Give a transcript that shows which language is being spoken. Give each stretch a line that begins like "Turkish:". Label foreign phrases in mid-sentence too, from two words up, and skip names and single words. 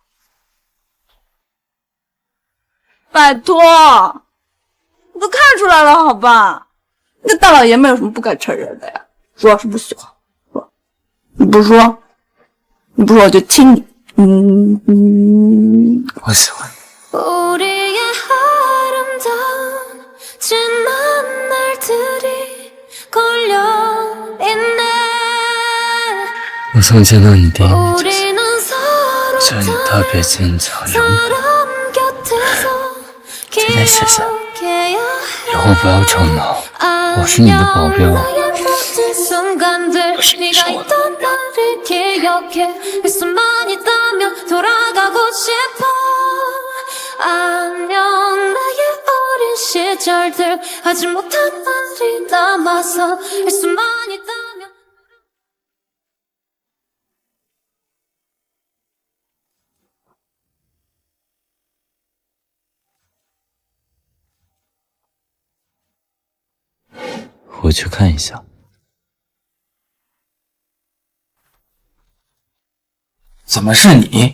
Chinese: 拜托，我都看出来了，好吧？那大老爷们有什么不敢承认的呀？说是不喜欢，说你不说，我就亲你，我喜欢你。
Korean: 우리의 아름다운 지난 날들이 걸려 있네.
Chinese: 我从见到你第一面就
Korean: 우리는 서로
Chinese: 觉得你特别坚强勇敢，
Korean: 사람 곁에서
Chinese: 这件事情
Korean: 기억해야
Chinese: 以后不要吵闹。我是你的保镖，
Korean: 순간들 네가 있던 나를 기억해 할 수만 있다면 돌아가고 싶어 안녕 나의 어린 시절들 하지 못한 말이 남아서 할 수만 있다면
Chinese: 我去看一下。怎么是你？